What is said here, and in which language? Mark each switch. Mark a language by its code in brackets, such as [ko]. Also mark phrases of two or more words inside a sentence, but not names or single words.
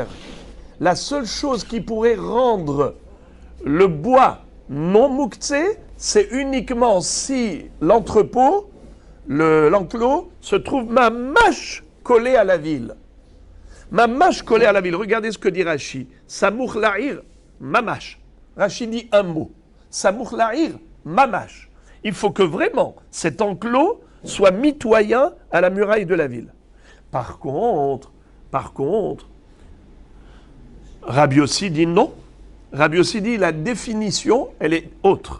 [fr] La seule chose qui pourrait rendre le bois non mouktsé, c'est uniquement si l'entrepôt, l'enclos, se trouve mamash collé à la ville. Mamash collé à la ville. Regardez ce que dit Rashi. [he] סמוך לעיר, ממש. [fr] Rashi dit un mot. [he] סמוך לעיר, ממש. [fr] Il faut que vraiment cet enclos soit mitoyen à la muraille de la ville. Par contre, Rabbi Yossi dit non. Rabbi Yossi dit la définition, elle est autre.